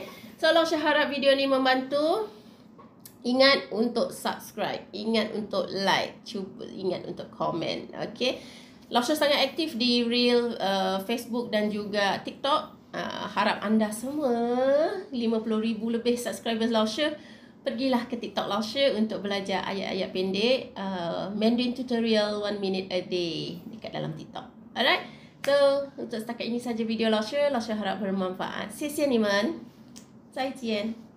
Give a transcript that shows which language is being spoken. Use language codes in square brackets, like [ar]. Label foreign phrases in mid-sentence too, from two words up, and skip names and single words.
[ms] Okay, so Laksha harap video ni membantu. Ingat untuk subscribe, ingat untuk like, cuba ingat untuk komen. Okay, Lausha sangat aktif di Reel, Facebook dan juga TikTok. Harap anda semua 50,000 lebih subscribers Lausha, pergilah ke TikTok Lausha untuk belajar ayat-ayat pendek, [en] Mandarin tutorial 1 minute a day [ms] dekat dalam TikTok. Alright, so untuk setakat ini saja video Lausha. Lausha harap bermanfaat. [zh] 谢谢你们，再见。